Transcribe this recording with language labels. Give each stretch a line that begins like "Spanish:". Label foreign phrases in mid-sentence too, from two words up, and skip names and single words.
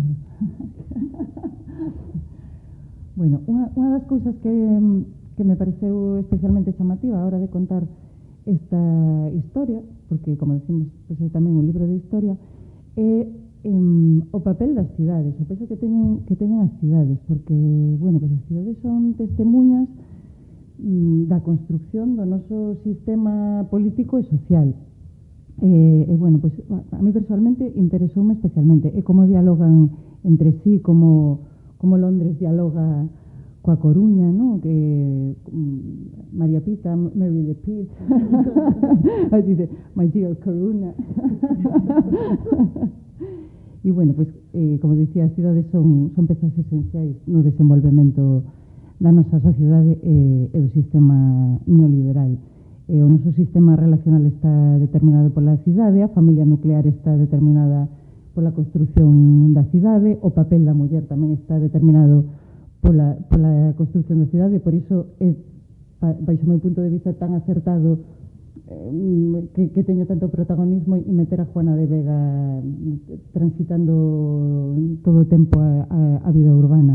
Galician: Bueno, unha das cousas que me pareceu especialmente chamativa a hora de contar esta historia, porque, como decimos, pois é tamén un libro de historia, é o papel das cidades, o peso que teñen as cidades, porque, bueno, pois as cidades son testemunhas da construcción do noso sistema político e social. E, bueno, pois, a mí personalmente interesoume especialmente, e como dialogan entre sí, como Londres dialoga coa Coruña, ¿no? Que María Pita,
English: Mary the Pit, dice, my dear Coruña.
Galician: E bueno, pues, como dicía, as cidades son pezas esenciais no desenvolvemento da nosa sociedade e do sistema neoliberal. O noso sistema relacional está determinado pola cidade, a familia nuclear está determinada pola construción da cidade, o papel da muller tamén está determinado pola construcción da cidade, por iso é, baixo o meu punto de vista, tan acertado que teña tanto protagonismo e meter a Juana de Vega transitando todo o tempo a vida urbana.